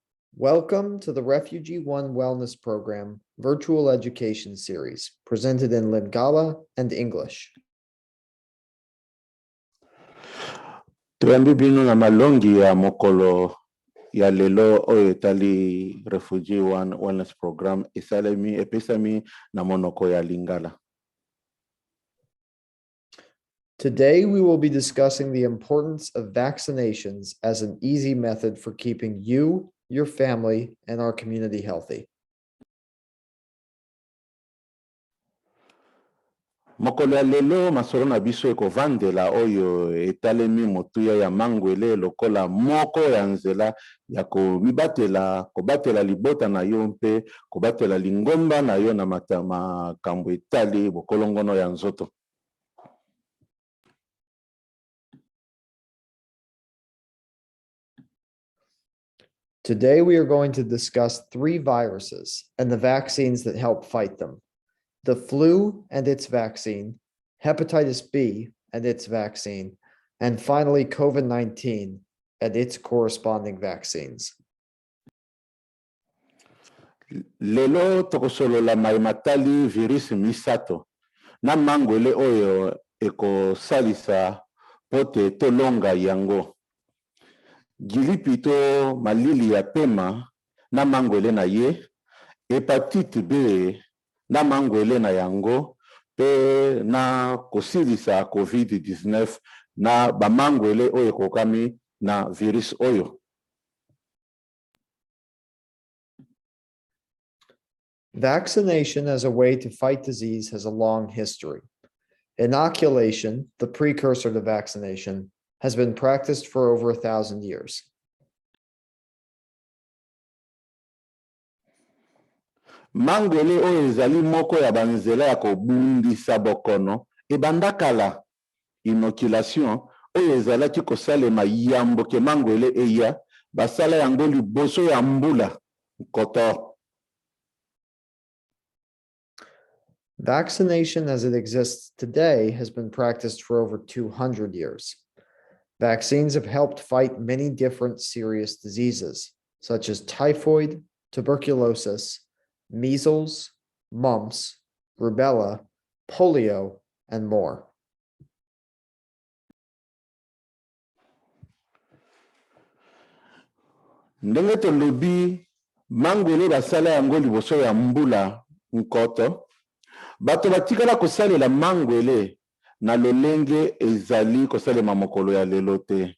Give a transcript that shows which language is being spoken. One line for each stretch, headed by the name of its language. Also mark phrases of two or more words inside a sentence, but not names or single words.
English: Welcome to the RefugeeOne Wellness Program virtual education series presented in Lingala and English.
Lingala: Tuambi bino na malongi ya mokolo ya lelo oyo etali RefugeeOne Wellness Program esalemi epesami na monoko ya Lingala.
English: Today we will be discussing the importance of vaccinations as an easy method for keeping you, your family, and our community healthy.
Lingala: Mokolo ya lelo masolo na biso ekovandela oyo etalemi motuya ya mangwele lokola moko ya nzela ya kobatela libota na yo mpe kobatela lingomba na yo na makambo etali bokolongono ya nzoto.
English: Today we are going to discuss 3 viruses and the vaccines that help fight them: the flu and its vaccine, hepatitis B and its vaccine, and finally COVID-19 and its corresponding vaccines.
Lingala: Lelo tokosolola matali virus misato na mangwele oyo ekosalisa pote tolonga yango. Gilipito malili ya pema na mangwele na ye, hepatite B na mangwele na yango, pe na kosilisa COVID-19 na bamangwele oyo kokami na virus oyo.
English: Vaccination as a way to fight disease has a long history. Inoculation, the precursor to vaccination, has been practiced for over 1,000 years.
Lingala: Mangwele oyo ezali moko ya banzela ya kobundisa bokono ebandakala. Inoculation oyo ezalaki kosalema yambo ke mangwele eya basala yango liboso ya mbula koto.
English: Vaccination as it exists today has been practiced for over 200 years. Vaccines have helped fight many different serious diseases, such as typhoid, tuberculosis, measles, mumps, rubella, polio, and more.
Lingala: Ndenge tolobi mangwele basala yango liboso ya mbula nkoto, bato batikala kosalela mangwele na lolenge ezali kosalema mokolo ya lelo te.